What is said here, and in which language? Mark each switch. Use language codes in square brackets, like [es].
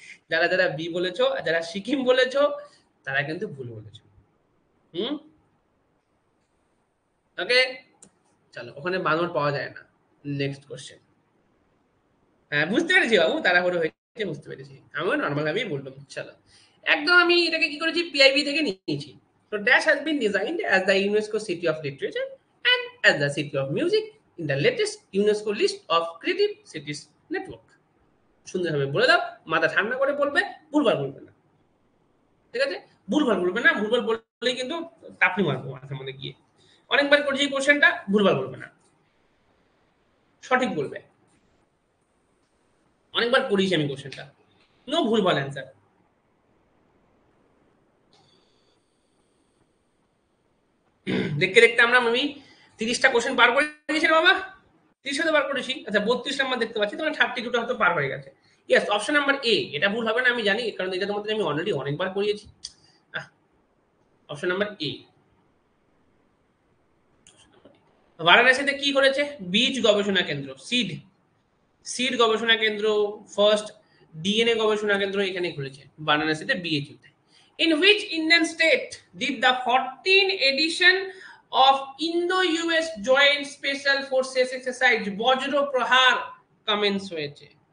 [bn] যারা যারা বি বলেছো আর যারা সিকিম বলেছো তারা কিন্তু ভুল বলেছো। হুম, ওকে, চলো, ওখানে বানর পাওয়া যায় না। Next question. হ্যাঁ বুঝতে পেরেছি বাবু, তাড়াহুড়ো হয়েছে, বুঝতে পেরেছি, আমিও নর্মাল ভাবেই বললাম। চলো, একদম আমি এটাকে কি করেছি, পিআইবি থেকে নিয়েছি। [en] So Dash has been designed as the UNESCO City of Literature and as the City of Music in the latest UNESCO list of Creative Cities Network. [bn] সুন্দরভাবে বলে দাও, মাথা ঠান্ডা করে বলবে, ভুলভাল বলবে না, ঠিক আছে? ভুলভাল বলবে না, ভুলভাল বললেই কিন্তু টাপনি মারবো মাথার মধ্যে গিয়ে। অনেকবার করেছি এই কোশ্চেনটা, ভুলভাল বলবে না, সঠিক বলবে। অনেকবার করিয়েছি আমি কোশ্চেনটা, নো ভুলভাল অ্যান্সার। দেখতে দেখতে আমরা আমি 30টা কোশ্চেন পার করে দিয়েছি রে বাবা। 30 বার করেছি। আচ্ছা 32 নাম্বার দেখতে পাচ্ছি, তোমার 32টা হয়তো পার হয়ে গেছে। Yes, option number A. এটা ভুল হবে না আমি জানি, কারণ এটা তোমাদের আমি অলরেডি অনেকবার করিয়েছি। Option number A. বারাণসীতে কি করেছে? বীজ গবেষণা কেন্দ্র, সিড সিড গবেষণা কেন্দ্র, ফার্স্ট ডিএনএ গবেষণা কেন্দ্র এখানে খুলেছে বারাণসীতে, বিএইচইউতে। [en] In which Indian state did the 14th edition of Indo-US Joint Special Forces Exercise [bn] বজ্র প্রহার কমেন্স হয়েছে?